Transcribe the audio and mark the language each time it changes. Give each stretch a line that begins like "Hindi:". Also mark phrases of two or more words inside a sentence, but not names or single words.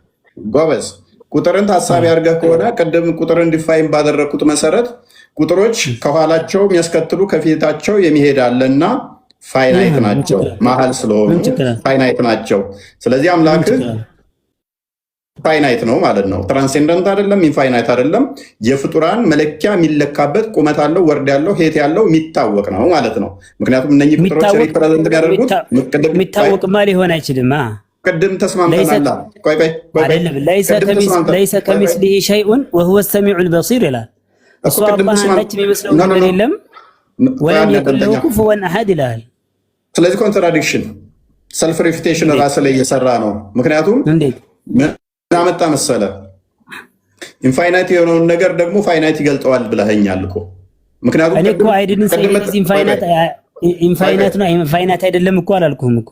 Amharic: ጎበዝ ቁጥርን ታሳቢ አድርገህ ከሆነ ቀደም ቁጥርን ዲፋይን ባደረኩት መሰረት ቁጥሮች ከኋላቸው የሚያስከትሉ ከፊታቸው የሚሄድ አለና ፋይናይት ናቸው መሀል ስለሆኑ ፋይናይት ናቸው ስለዚህ አምላክ ፋይናይት ነው ማለት ነው ትራንሴንደንት አይደለም ኢንፋይናይት አይደለም የፍጡራን መለኪያ የሚለካበት ቁመት አለው ወርድ ያለው ሄት ያለው የሚታወቅ ነው ማለት ነው ምክንያቱም እነኚህ ቁጥሮች ሪፕሬዘንት ያደርጉት የሚታወቅማ ሊሆን አይችልም ቅድም ተስማምተናል ቆይ አይደለም
Arabic: ليس كمثله شيء وهو السميع البصير
Amharic: ይላል እሱ አላህ አንዳች የሚመስለው ነገር የለም
Arabic: ولم يكن له كفوا احد
Amharic: ይላል ስለዚህ
English: contradiction self refutation
Amharic: ራስ ላይ እየሰራ ነው ምክንያቱም አመጣ መሰለ ኢንፋይናይት የሆነውን ነገር ደግሞ ፋይናይት ይገልጠዋል ብለኸኛል እኮ ምክንያቱም እኔ እኮ አይደንስ ኢንፋይናይት ነው ኢንፋይናይት አይደለም እኮ አላልኩም እኮ